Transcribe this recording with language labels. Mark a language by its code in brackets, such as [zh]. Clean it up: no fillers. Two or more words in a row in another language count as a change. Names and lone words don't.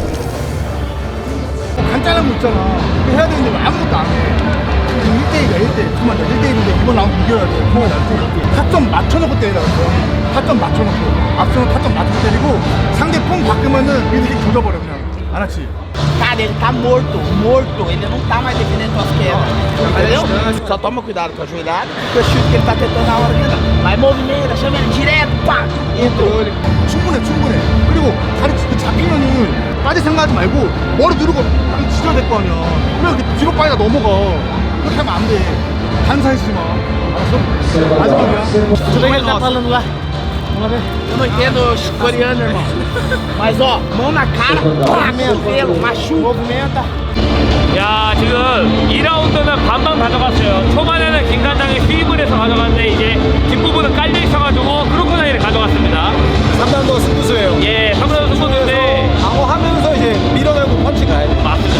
[ko] 간단한 거 있잖아. 그거 해야 되는데 왜 아무것도 안 해? 1대1이야 1대1. 정말 1대1인데 이번 라운드 이겨야 돼. 정말 날 타점 맞춰놓고 때리라 그랬어. 타점 맞춰놓고. 앞서는 타점 맞춰서 때리고 상대 폼 바꾸면은 미드킥 조져버려 그냥. 알았지? [pt] Cara, ele tá morto, ele não tá mais defendendo tua esquerda, entendeu? Só toma cuidado com a joelhada, com o chute que ele tá tentando na hora de entrar. Mas movimenta, chama ele direto, pá, entrou. [ko] 충분해. 그리고 다리 잡히면은 빠질 생각하지 말고 머리 누르고 딱 지져야 될 거 아니야. 그냥 이렇게 뒤로 빠지다 넘어가. 그렇게 하면 안 돼. 반사해주지 마. 알았어? 마지막이야. [pt] Como é que ele tá falando lá? Eu não entendo coreano, irmão. Mas ó, mão na cara, pá, cotovelo, machuca. Movimenta. [ko] 야, 지금 2라운드는 반반 가져갔어요. 초반에는 김관장이 수입을 해서 가져갔는데 이제 뒷부분은 깔려 있어가지고 크로코다일을 가져갔습니다. 3라운드가 승부수예요. 예, 3라운드 승부인데 방어하면서 이제 밀어내고 펀치 가야 돼. 맞습니다.